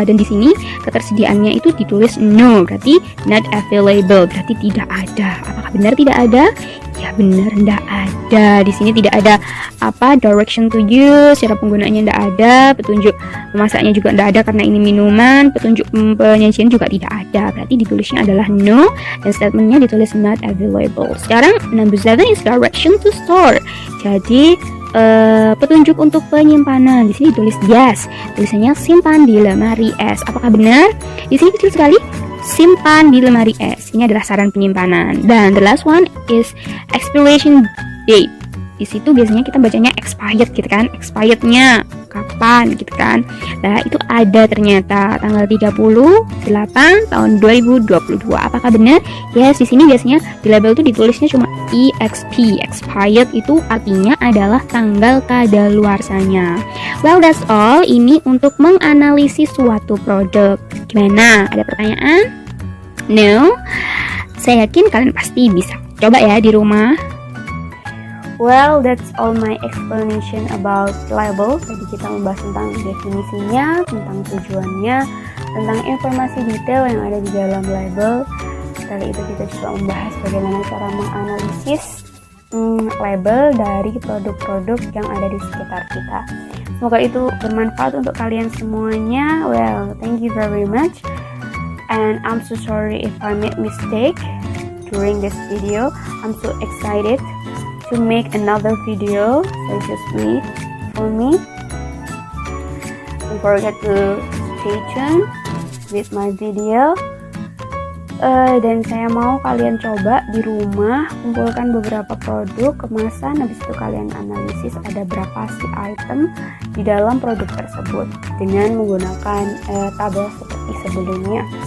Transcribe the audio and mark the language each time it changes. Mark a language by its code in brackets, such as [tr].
[id] Dan di sini ketersediaannya itu ditulis no, berarti not available, berarti tidak ada. Apakah benar tidak ada? Ya benar, tidak ada. Di sini tidak ada direction to use, cara penggunaannya tidak ada, petunjuk memasaknya juga tidak ada karena ini minuman, petunjuk penyajian juga tidak ada, berarti ditulisnya adalah no, dan statementnya ditulis not available. Sekarang [en] number 7 is direction to store. [id] Jadi petunjuk untuk penyimpanan, di sini ditulis yes, tulisannya simpan di lemari es. Apakah benar? Di sini kecil sekali, simpan di lemari es. Ini adalah saran penyimpanan. Dan [en] the last one is expiration date. [id] Di situ biasanya kita bacanya expired gitu kan, expirednya kapan gitu kan. Nah, itu ada ternyata tanggal 38 tahun 2022. Apakah benar? Yes, di sini biasanya di label itu ditulisnya cuma EXP. Expired itu artinya adalah tanggal kadaluarsanya. [en] Well, that's all. [id] Ini untuk menganalisis suatu produk. Gimana? Ada pertanyaan? No? Saya yakin kalian pasti bisa. Coba ya di rumah. [en] Well, that's all my explanation about label. [id] Tadi kita membahas tentang definisinya, tentang tujuannya, tentang informasi detail yang ada di dalam label. Kali itu kita juga membahas bagaimana cara menganalisis label dari produk-produk yang ada di sekitar kita. Semoga itu bermanfaat untuk kalian semuanya. [en] Well, thank you very much. And I'm so sorry if I made mistake during this video. I'm so excited to make another video, so just wait for me. Don't forget to stay tuned with my video. [id] Dan saya mau kalian coba di rumah kumpulkan beberapa produk kemasan, habis itu kalian analisis ada berapa sih item di dalam produk tersebut dengan menggunakan tabel seperti sebelumnya.